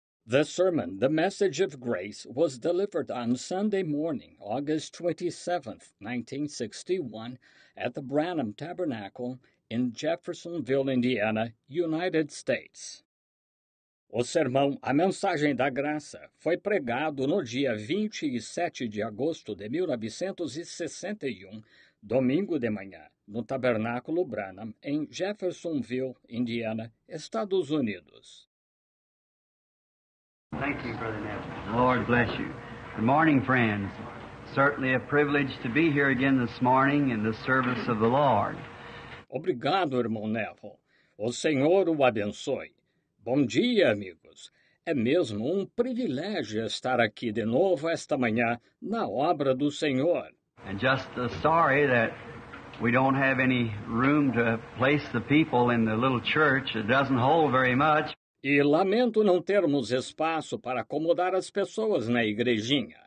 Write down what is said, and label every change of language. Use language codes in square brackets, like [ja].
[en] The sermon, The Message of Grace, was delivered on Sunday morning, August 27th, 1961, at the Branham Tabernacle in Jeffersonville, Indiana, United States. [pt] O sermão A Mensagem da Graça foi pregado no dia 27 de agosto de 1961, domingo de manhã, no Tabernáculo Branham, em Jeffersonville, Indiana, Estados Unidos. [en] Thank you, Brother Neville. Lord bless you. Good morning, friends. Certainly a privilege to be here again this morning in the service of the Lord. [pt] Obrigado, irmão Neville. O Senhor o abençoe. Bom dia, amigos. É mesmo um privilégio estar aqui de novo esta manhã na obra do Senhor. [en] And just sorry that we don't have any room to place the people in the little church. It doesn't hold very much. [pt] E lamento não termos espaço para acomodar as pessoas na igrejinha.